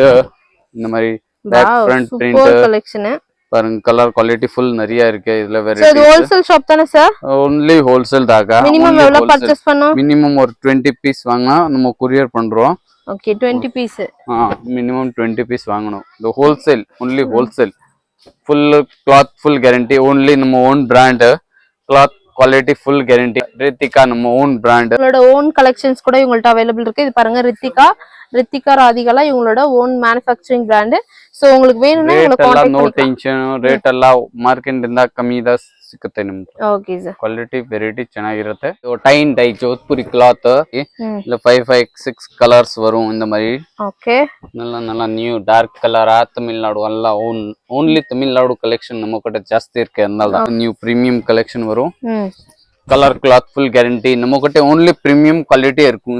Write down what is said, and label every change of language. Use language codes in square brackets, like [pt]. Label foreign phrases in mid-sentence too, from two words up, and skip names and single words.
[ta] இந்த மாதிரி [en] back front print [ta] கலெக்ஷன் பாருங்க. [en] colour quality [ta] ஃபுல் நிறைய இருக்கு. இதுல வெரைட்டி. இது [en] wholesale shop [ta] தானே சார்? [en] only wholesale [ta] தாங்க. மினிமம் எவ்வளவு பர்ச்சேஸ் பண்ணனும்? மினிமம் ஒரு 20 பீஸ் வாங்குனா நம்ம courier பண்றோம். [en] okay, 20 piece. [ta] மினிமம் 20 பீஸ் வாங்கணும். இந்த [en] wholesale only wholesale. full cloth full guarantee only நம்ம own brand. cloth quality full guarantee. Radhika நம்ம own brand. [ta] உங்களோட [en] own collections [ta] கூட இவங்கள்ட்ட அவைலபிள் இருக்கு. இது பாருங்க ரித்திகா ராதிகாலா இவங்களோட [en] own manufacturing brand. [ta] சோ உங்களுக்கு வேணும்னா இவங்களை கான்டாக்ட் பண்ணிக்கலாம். [en] no tension. [ta] ரேட் எல்லாம் [kn] ಮಾರ್ಕೆಟ್ ಇಂದ ಕಮ್ಮಿ ಇದೆ ಸಿಗುತ್ತೆ ನಿಮಗೆ. [en] okay sir. quality variety [kn] ಚೆನ್ನಾಗಿರುತ್ತೆ. [ta] டைன் டை ஜோத்பூரி கிளாத் இல்ல 5 6 கலர்ஸ் வரும் இந்த மாதிரி. ஓகே. நல்ல [en] new dark colour [ta] தமிழ்நாடு ಎಲ್ಲ [en] only Tamil Nadu collection [ta] நம்ம கிட்ட ಜಾಸ್ತಿ இருக்கு. அதனால [en] new premium collection [ta] வரும். [en] colour cloth full guarantee [ta] நம்ம கிட்ட [en] only premium quality [ta] இருக்கும்.